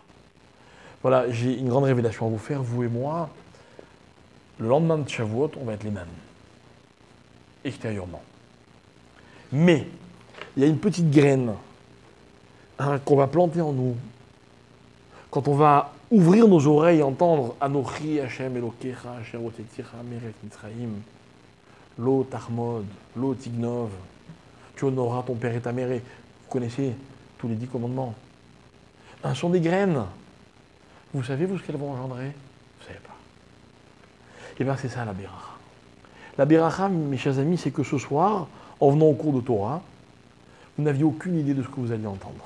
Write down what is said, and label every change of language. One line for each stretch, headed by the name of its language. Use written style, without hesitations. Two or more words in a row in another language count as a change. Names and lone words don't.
French: Voilà, j'ai une grande révélation à vous faire, vous et moi. Le lendemain de Shavuot, on va être les mêmes, extérieurement. Mais, il y a une petite graine qu'on va planter en nous. Quand on va ouvrir nos oreilles et entendre
Hebrew: אנכי ה׳ אלוקיך אשר הוצאתיך מארץ מצרים לא תחמוד לא תגנוב,
French: tu honoreras ton père et ta mère. Vous connaissez tous les 10 commandements. Ce sont des graines. Vous savez, vous, ce qu'elles vont engendrer? Vous ne savez pas. Eh bien, c'est ça la Beracha. La Beracha, mes chers amis, c'est que ce soir, en venant au cours de Torah, vous n'aviez aucune idée de ce que vous alliez entendre.